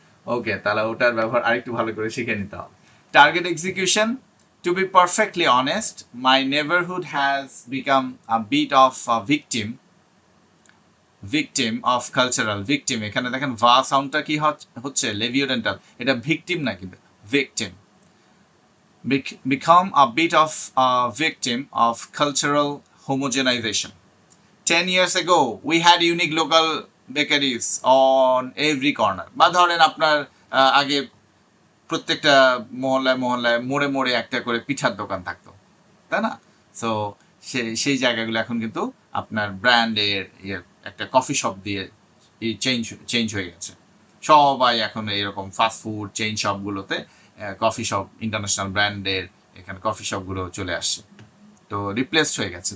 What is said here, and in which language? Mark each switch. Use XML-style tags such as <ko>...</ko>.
<bn>ওকে, তাহলে ওটার ব্যবহার আরেকটু ভালো করে শিখে নিতে হবে।</bn> <en>Target execution, to be perfectly honest, my neighbourhood has become a bit of victim of cultural.</en> <bn>Victim, এখানে দেখেন ভা সাউন্ডটা কি হচ্ছে, লেভিওডেন্টাল, এটা ভিকটিম না কিন্তু victim.</bn> <en>Become a bit of a victim of cultural homogenization. 10 years ago, we had unique local bakeries on every corner.</en> <bn>বা ধরেন আপনার আগে প্রত্যেকটা মহল্লায় মহল্লায় মোড়ে মোড়ে একটা করে পিঠার দোকান থাকতো, তাই না? সো সেই জায়গাগুলো এখন কিন্তু আপনার ব্র্যান্ডের একটা কফি শপ দিয়ে চেঞ্জ হয়ে গেছে। সবাই এখন এরকম fast food chain শপগুলোতে coffee shop, international ব্র্যান্ডের এখানে কফি শপগুলো চলে আসছে, তো রিপ্লেসড হয়ে গেছে।</bn>